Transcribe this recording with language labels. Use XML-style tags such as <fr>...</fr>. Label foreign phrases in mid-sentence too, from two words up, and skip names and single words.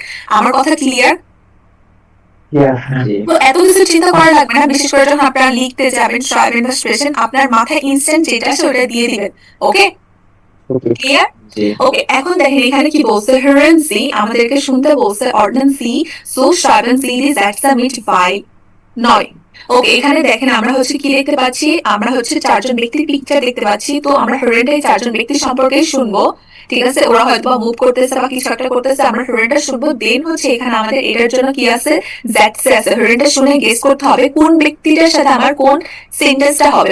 <bn>আমার কথা ক্লিয়ার? তো এত কিছু চিন্তা করা লাগবে না, বিশেষ করে যখন আপনারা লিখতে যাবেন, schreiben বা sprechen, আপনার মাথায় ইনস্ট্যান্ট যেটা আছে ওটা দিয়ে দিবেন। ওকে, ক্লিয়ার? ওকে, এখন দেখেন এখানে কি বলছে,</bn> <de>hören Sie,</de> <bn>আমাদেরকে শুনতে বলছে,</bn> <de>ordnen Sie, so schreiben Sie die Sätze mit weil নয়।</de> <bn>ওকে, এখানে দেখেন আমরা হচ্ছে কি দেখতে পাচ্ছি, আমরা হচ্ছে চারজন ব্যক্তির পিকচার দেখতে পাচ্ছি। তো আমরা হেরেন্টাই চারজন ব্যক্তির সম্পর্কে শুনবো, ঠিক আছে? ওরা হয়তো মুভ করতেছে বা কিছু একটা করতেছে, আমরা হেরেন্টা শুনবো। দেন হচ্ছে এখানে আমাদের এটার জন্য কি আছে, দ্যাটসে আছে। হেরেন্টা শুনে গেস করতে হবে কোন ব্যক্তিটার সাথে আমার কোন সেন্টেন্সটা হবে।</bn>